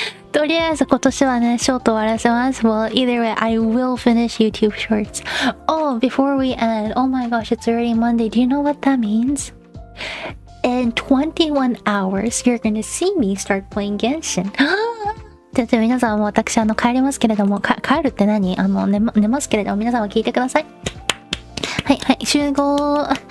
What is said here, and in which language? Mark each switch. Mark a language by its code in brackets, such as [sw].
[ja] とりあえず今年はね、ショート終わらせます。 [en] Well, either way, I will finish YouTube shorts. Oh, before we end, oh my gosh, it's already Monday. Do you know what that means? In 21 hours, you're gonna see me start playing Genshin. [ja] ちょっと皆さんも私帰りますけれども、帰るって何？寝ますけれども、皆さんは聞いてください。はい、集合。